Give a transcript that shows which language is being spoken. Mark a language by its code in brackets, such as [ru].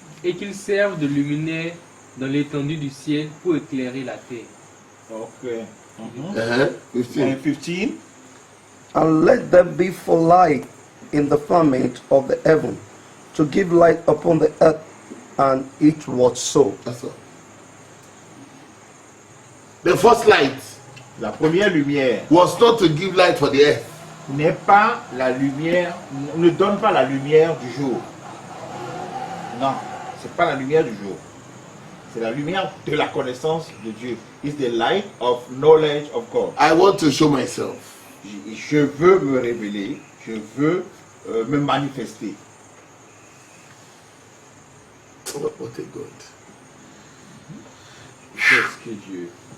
[fr] Et qu'ils servent de luminaires dans l'étendue du ciel pour éclairer la terre. [en] Ok. Uh-huh. 15. And 15. And let them be for light in the firmament of the heaven, to give light upon the earth, and it was so. That's all. The first light [fr] La première lumière [en] was not to give light for the earth. [fr] n'est pas la lumière, ne donne pas la lumière du jour. Non, c'est pas la lumière du jour. C'est la lumière de la connaissance de Dieu. [en] It's the light of knowledge of God. I want to show myself. [fr] Je veux me révéler, je veux me manifester. [en] What a God. [fr] Qu'est-ce que Dieu?